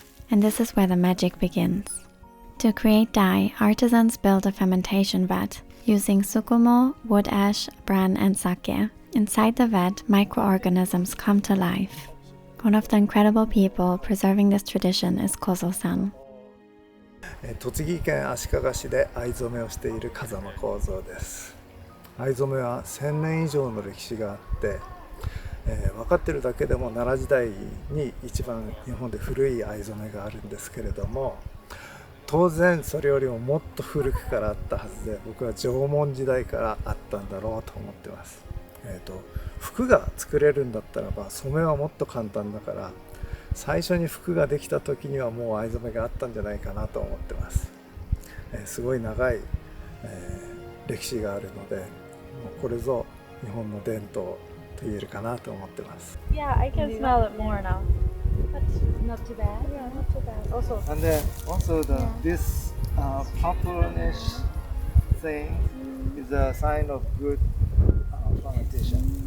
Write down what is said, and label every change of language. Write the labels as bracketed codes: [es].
[en] And this is where the magic begins. To create dye, artisans build a fermentation vat using tsukumo, wood ash, bran and sake. Inside the vat, microorganisms come to life. One of the incredible people preserving this tradition is Kozo-san. [ja] 栃木県足利市で藍染めをしている風間幸三です。藍染めは1000年以上の歴史があって、分かっているだけでも奈良時代に一番日本で古い藍染めがあるんですけれども、当然それよりももっと古くからあったはずで、僕は縄文時代からあったんだろうと思ってます。服が作れるんだったらば染めはもっと簡単だから、最初に服ができた時にはもう藍染めがあったんじゃないかなと思ってます。すごい長い、歴史があるので、これぞ日本の伝統と言えるかなと思ってます。 [en] Yeah, I can smell it more now. That's not too bad. Yeah, not too bad. Also, And then also this purplish thing is a sign of good fermentation.